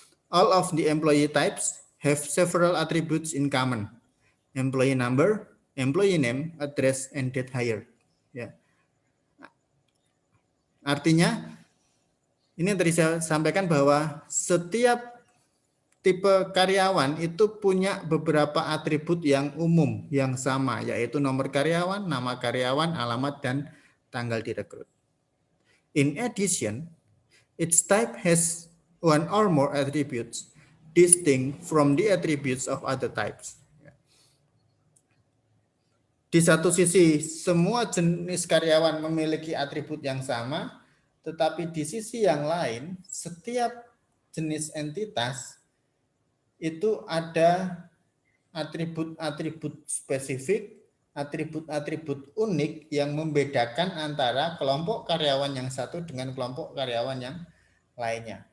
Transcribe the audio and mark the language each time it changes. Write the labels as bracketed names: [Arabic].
[English] All of the employee types have several attributes in common. Employee number, employee name, address, and date hired. [Indonesian] Ya. Artinya, ini yang tadi saya sampaikan bahwa setiap tipe karyawan itu punya beberapa atribut yang umum, yang sama, yaitu nomor karyawan, nama karyawan, alamat, dan tanggal direkrut. [English] In addition, each type has one or more attributes distinct from the attributes of other types. [Indonesian] Di satu sisi, semua jenis karyawan memiliki atribut yang sama, tetapi di sisi yang lain, setiap jenis entitas itu ada atribut-atribut spesifik, atribut-atribut unik yang membedakan antara kelompok karyawan yang satu dengan kelompok karyawan yang lainnya.